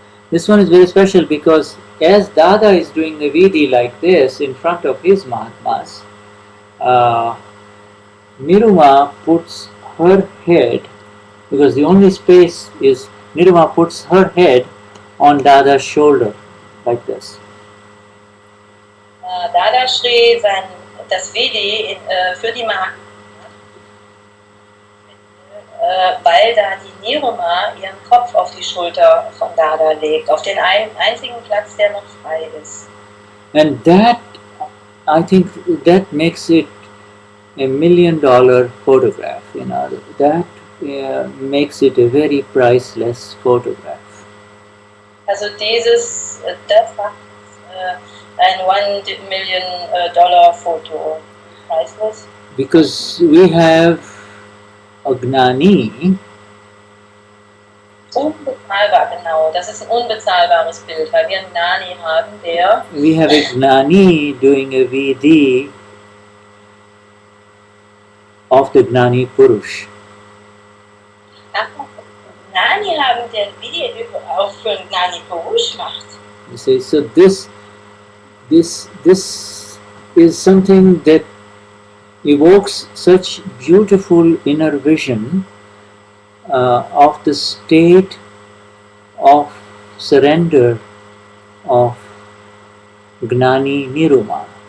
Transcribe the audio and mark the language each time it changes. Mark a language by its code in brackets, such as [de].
[en] this one is very special because as Dada is doing the Vidhi like this in front of his Mahatmas, Niruma puts her head, because the only space is Niruma puts her head on Dada's shoulder like this. [de] Dadashri das Vidhi für die Mahatmas, weil da die Niruma ihren Kopf auf die Schulter von Dada legt, auf den einzigen Platz, der noch frei ist. [en] And that, I think, that makes it $1 million photograph. That makes it a very priceless photograph. [de] Also das macht ein [en] $1 million photo priceless. Because we have a Gnani [de] Unbezahlbar, genau. Das ist ein unbezahlbares Bild, weil wir einen Gnani haben, der... [en] We have a Gnani doing a VD of the Gnani Purush. [de] Gnani haben, der ein Video auch für einen Gnani Purush macht. [en] You see, so this is something that evokes such beautiful inner vision of the state of surrender of Gnani Niruma.